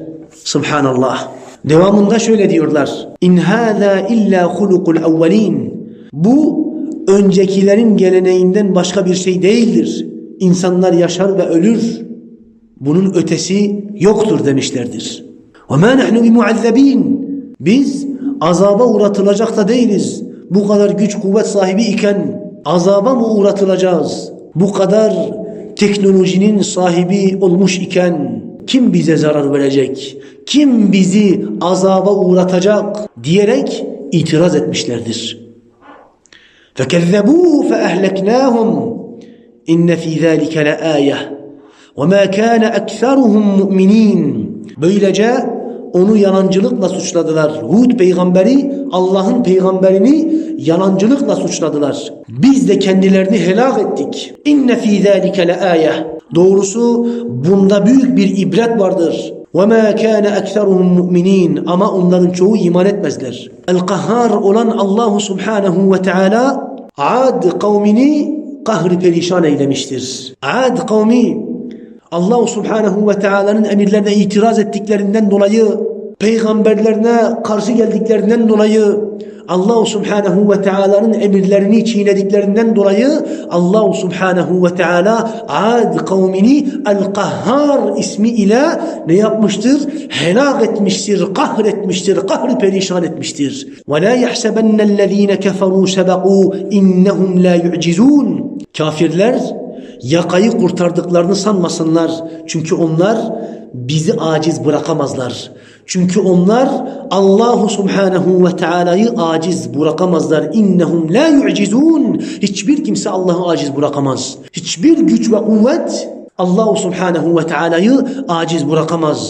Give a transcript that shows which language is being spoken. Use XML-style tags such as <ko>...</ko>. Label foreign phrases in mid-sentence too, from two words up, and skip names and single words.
<tr>Subhanallah. Devamında şöyle diyorlar.</tr> <ar>إن هذا إلا خلق الأولين.</ar> <tr>Bu öncekilerin geleneğinden başka bir şey değildir. İnsanlar yaşar ve ölür. Bunun ötesi yoktur demişlerdir.</tr> <ar>وَمَا نَحْنُ بِمُعَذَّب۪ينَ.</ar> <tr>Biz azaba uğratılacak da değiliz. Bu kadar güç kuvvet sahibi iken azaba mı uğratılacağız? Bu kadar teknolojinin sahibi olmuş iken kim bize zarar verecek? Kim bizi azaba uğratacak? Diyerek itiraz etmişlerdir.</tr> <ar>فَكَذَّبُوا فَأَهْلَكْنَاهُمْ اِنَّ ف۪ي ذَٰلِكَ لَآيَةً وَمَا كَانَ اَكْثَرُهُمْ مُؤْمِنِينَ.</ar> <tr>Böylece onu yalancılıkla suçladılar. Hud peygamberi, Allah'ın peygamberini yalancılıkla suçladılar. Biz de kendilerini helak ettik.</tr> <ar>إن في ذلك لآية.</ar> <tr>Doğrusu bunda büyük bir ibret vardır.</tr> <ar>وَمَا كَانَ اَكْثَرُهُمْ مُؤْمِنِينَ.</ar> <tr>Ama onların çoğu iman etmezler. El-Kahhar olan</tr> <ar>الله سبحانه وتعالى</ar> <tr>Ad kavmini kahri perişan eylemiştir. Ad kavmi Allah Subhanahu ve Teala'nın emirlerine itiraz ettiklerinden dolayı, peygamberlerine karşı geldiklerinden dolayı, Allah Subhanahu ve Teala'nın emirlerini çiğnediklerinden dolayı</tr> <ar>الله سبحانه وتعالى</ar> <tr>Ad kavmini El-Kahhar ismi ile ne yapmıştır? Helak etmiştir, kahretmiştir, kahri perişan etmiştir.</tr> <ar>وَلَا يَحْسَبَنَّ الَّذ۪ينَ كَفَرُوا سَبَقُوا اِنَّهُمْ لَا يُعْجِزُونَ.</ar> <tr>Kafirler yakayı kurtardıklarını sanmasınlar. Çünkü onlar bizi aciz bırakamazlar. Çünkü onlar</tr> <ar>الله سبحانه وتعالى'yı</ar> <tr>aciz bırakamazlar.</tr> <ar>إنهم لا يعجزون.</ar> <tr>Hiçbir kimse Allah'ı aciz bırakamaz. Hiçbir güç ve kuvvet</tr> <ar>الله سبحانه وتعالى'yı</ar> <tr>aciz bırakamaz.</tr>